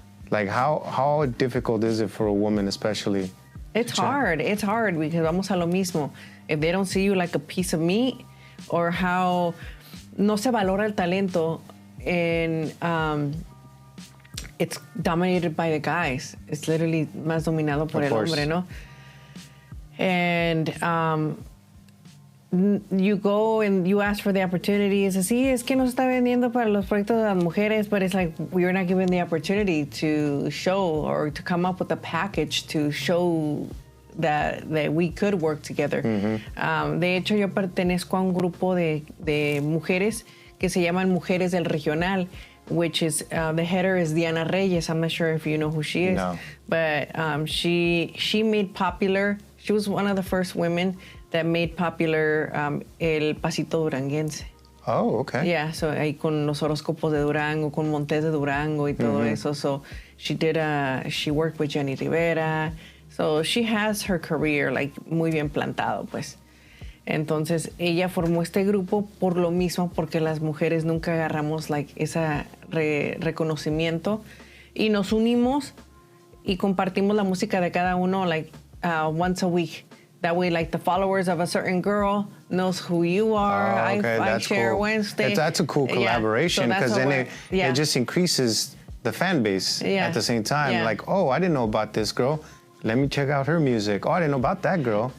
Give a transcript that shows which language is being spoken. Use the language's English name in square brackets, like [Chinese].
[English] Like how difficult is it for a woman, especially? It's hard because [Spanish] vamos a lo mismo. [English] If they don't see you like a piece of meat, or how [Spanish] no se valora el talento, [English] and it's dominated by the guys. It's literally [Spanish] más dominado por el hombre, ¿no? [English] And you go and you ask for the opportunities. [Spanish] Así es que nos está vendiendo para los proyectos de las mujeres, [English] but it's like we're not given the opportunity to show or to come up with a package to show that we could work together. Mm-hmm. [Spanish] De hecho, yo pertenezco a un grupo de mujeres que se llaman Mujeres del Regional, [English] which is the header is [Spanish] Diana Reyes. [English] I'm not sure if you know who she is, no. But she made popular. She was one of the first women that made popular el pasito duranguense. Oh, okay. [Spanish] Yeah, so ahí con los horóscopos de Durango, con Montes de Durango y todo eso. [English] So she worked with Jenny Rivera. So she has her career like [Spanish] muy bien plantado, pues. Entonces ella formó este grupo por lo mismo, porque las mujeres nunca agarramos like ese reconocimiento y nos unimos y compartimos la música de cada uno like [English] once a week. That way, like the followers of a certain girl knows who you are. Oh, okay, I that's share cool. Wednesday. That's a cool collaboration, because then it just increases the fan base at the same time. Yeah. Like, oh, I didn't know about this girl. Let me check out her music. Oh, I didn't know about that girl.